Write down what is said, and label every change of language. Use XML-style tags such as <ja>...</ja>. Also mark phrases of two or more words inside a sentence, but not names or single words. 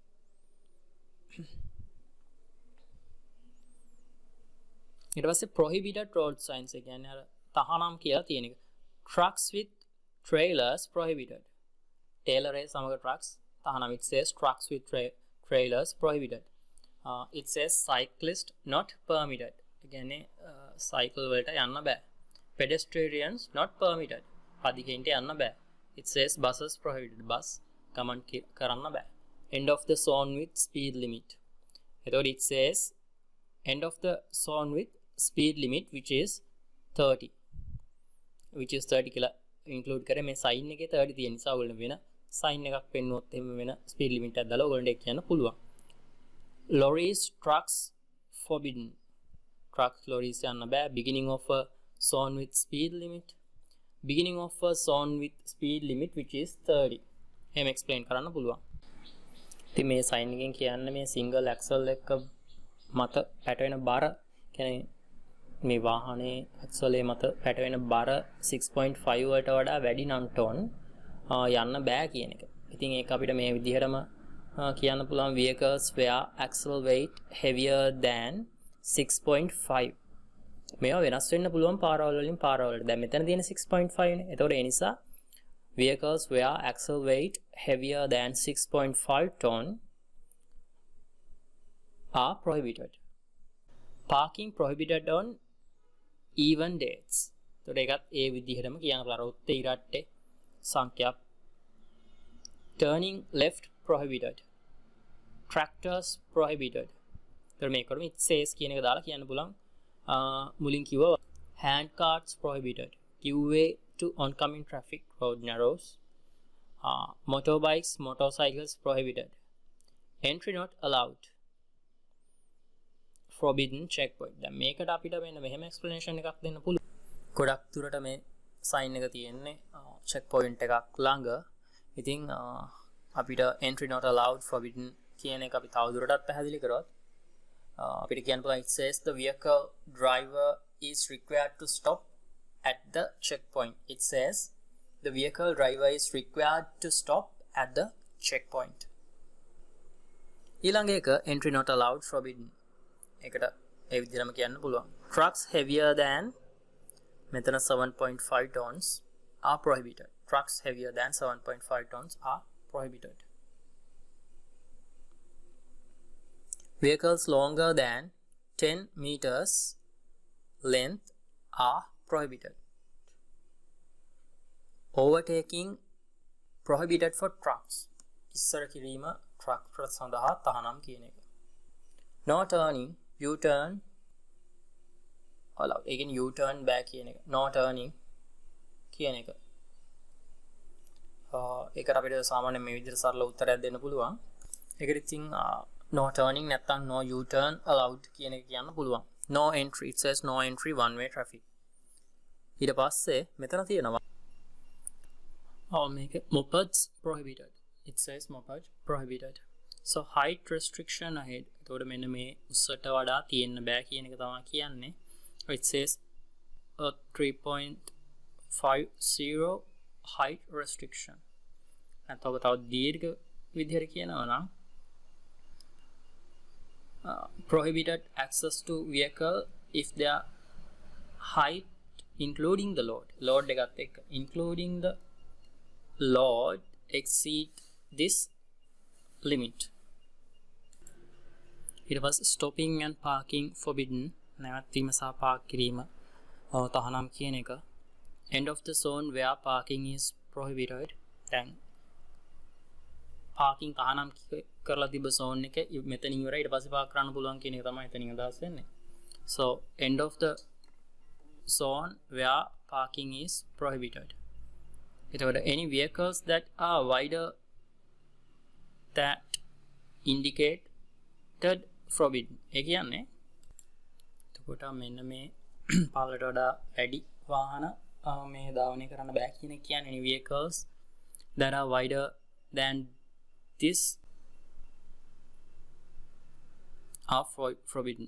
<si>ඊට පස්සේ</si> <en>prohibited road signs</en> <si>ඒ කියන්නේ අර තහනම් කියලා තියෙන එක.</si> <en>Trucks with trailers prohibited.</en> <si>Trailer ඒ සමග trucks තහනම්.</si> <en>It says trucks with trailers prohibited. It says cyclist not permitted.</en> <si>ඒ කියන්නේ cycle වලට යන්න බෑ.</si> <en>Pedestrians not permitted.</en> <si>පදිකෙන්ට යන්න බෑ.</si> <en>It says buses prohibited.</en> <si>Bus ගමන් කරන්න බෑ.</si> <en>End of the zone with speed limit. එතකොට it says end of the zone with speed limit which is 30. Which is 30</en> <si>කියලා include කරේ මේ sign එකේ 30 තියෙන නිසා ඔයගොල්ලෝ වෙන sign එකක් පෙන්නුවොත් එහෙම වෙන</si> <en>speed limit</en> <si>එකක් දාලා ඔයගොල්ලන්ට ඒක කියන්න පුළුවන්.</si> <en>Lorries, trucks forbidden. Trucks, lorries</en> <si>යන්න බෑ.</si> <en>Beginning of a zone with speed limit. Beginning of a zone with speed limit which is 30.</en> <si>එහෙම explain කරන්න පුළුවන්. ඉතින් මේ sign එකෙන් කියන්නේ මේ</si> <en>single axle</en> <si>එක මත පැටවෙන බර කියන්නේ මේ වාහනේ axle මත පැටවෙන බර 6.5 වලට වඩා වැඩි නම් ටොන් යන්න බෑ කියන එක. ඉතින් ඒක අපිට මේ විදිහටම කියන්න පුළුවන්</si> <en>vehicles where axle weight heavier than 6.5.</en> <si>මේවා වෙනස් වෙන්න පුළුවන් පාරවල් වලින් පාරවලට. දැන් මෙතන තියෙන 6.5 නේ. ඒතකොට ඒ නිසා</si> <en>vehicles where axle weight heavier than 6.5 ton are prohibited. Parking prohibited on even dates.</en> <si>ඒතකොට ඒකත් ඒ විදිහටම කියන්න පුළුවන්. උත්තේ ඉරට්ටේ සංඛ්‍යා.</si> <en>Turning left prohibited. Tractors prohibited.</en> <si>ඒතකොට මේකට</si> <en>it says</en> <si>කියන එක දාලා කියන්න පුළුවන්. මුලින් කිව්වා</si> <en>hand carts prohibited. Give way to oncoming traffic road narrows. Motorbikes, motorcycles prohibited. Entry not allowed. Forbidden checkpoint.</en> <si>දැන් මේකට අපිට වෙන මෙහෙම explanation එකක් දෙන්න පුළුවන්. ගොඩක් දුරට මේ sign එක තියෙන්නේ checkpoint එකක් ළඟ. ඉතින් අපිට</si> <en>entry not allowed, forbidden</en> <si>කියන එක අපි තව දුරටත් පැහැදිලි කරොත් අපිට කියන්න පුළුවන්</si> <en>it says the vehicle driver is required to stop at the checkpoint. It says the vehicle driver is required to stop at the checkpoint.</en> <si>ඊළඟ එක</si> <en>entry not allowed forbidden.</en> <si>ඒකට ඒ විදිහටම කියන්න පුළුවන්.</si> <en>Trucks heavier than මෙතන 7.5 tons are prohibited. Trucks heavier than 7.5 tons are prohibited. Vehicles longer than 10 meters length are prohibited. Overtaking prohibited for trucks.</en> <si>ඉස්සර කිරීම truck සඳහා තහනම් කියන එක.</si> <en>No turning, U-turn allowed. Again U-turn back</en> <si>කියන එක.</si> <en>No turning</en> <si>කියන එක. ඒකට අපිට සාමාන්‍යයෙන් මේ විදිහට සරල උත්තරයක් දෙන්න පුළුවන්. ඒකට ඉතින්</si> <en>no turning</en> <si>නැත්නම්</si> <en>no U-turn allowed</en> <si>කියන එක කියන්න පුළුවන්.</si> <en>No entry, it says no entry one way traffic.</en> <si>ඊට පස්සේ මෙතන තියෙනවා මේක</si> <en>mopeds prohibited. It says moped prohibited. So height restriction ahead.</en> <si>එතකොට මෙන්න මේ උස්සට වඩා තියෙන්න බෑ කියන එක තමයි කියන්නේ.</si> <en>It says 3.50 height restriction.</en> <si>නැත්නම් තව දීර්ඝ විදිහට කියනවා නම්</si> <en>prohibited access to vehicle if their height including the load</en> <si>එකත් එක්ක</si> <en>including the load exceed this limit.</en> <si>ඊට පස්සේ</si> <en>stopping and parking forbidden.</en> <si>නැවැත්වීම සහ පාක් කිරීම තහනම් කියන එක.</si> <en>End of the zone where parking is prohibited.</en> <si>දැන් parking තහනම් කරලා තිබ්බ zone එක මෙතන ඉවරයි. ඊට පස්සේ පාක් කරන්න පුළුවන් කියන එක තමයි එතනින් අදහස් වෙන්නේ.</si> <en>So end of the zone where parking is prohibited. එතකොට any vehicles that are wider that indicated forbidden.</en> <si>ඒ කියන්නේ එතකොට මෙන්න මේ පාලට වඩා වැඩි වාහන මේ ධාවනය කරන්න බෑ කියන එක කියන්නේ</si> <en>any vehicles that are wider than this are forbidden.</en>